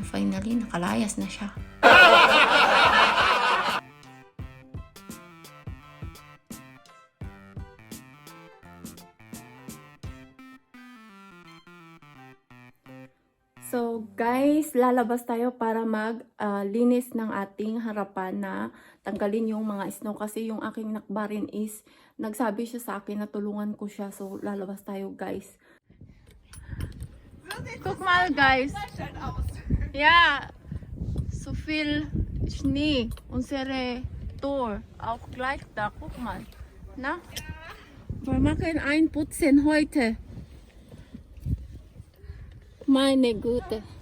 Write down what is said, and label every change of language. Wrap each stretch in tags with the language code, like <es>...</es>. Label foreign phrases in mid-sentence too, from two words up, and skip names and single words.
<tl>Finally, nakalayas na siya. So guys, lalabas tayo para linis ng ating harapan na tanggalin yung mga snow kasi yung aking nakbarin is nagsabi siya sa akin na tulungan ko siya. So lalabas tayo guys.</tl> <de>Guck mal guys. Ja, so viel Schnee. Unsere Tour auch gleich da. Guck mal. Na? Wir machen einputzen heute. Meine Güte.</de>